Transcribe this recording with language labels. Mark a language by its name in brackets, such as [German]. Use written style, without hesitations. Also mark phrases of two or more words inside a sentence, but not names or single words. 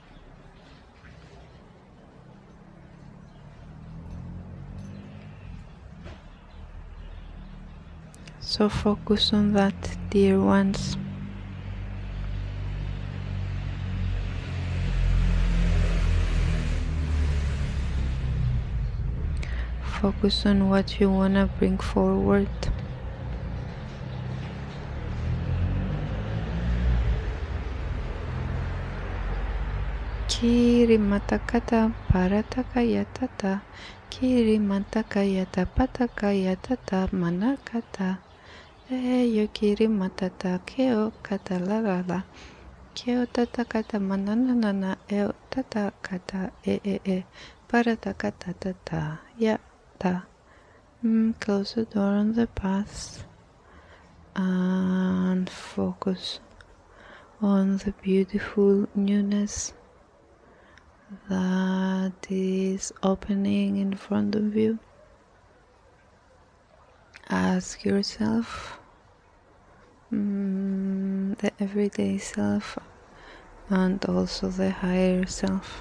[English] So focus on that, dear ones. Focus on what you want to bring forward. Kiri matakata paratakayatata. Kiri matakayata patakayatata manakata. Yo kiri matata keo kata la la la. Keo tata kata mananana eo tata kata e. Paratakata tata ya ta. Close the door on the path and focus on the beautiful newness that is opening in front of you. Ask yourself, the everyday self and also the higher self.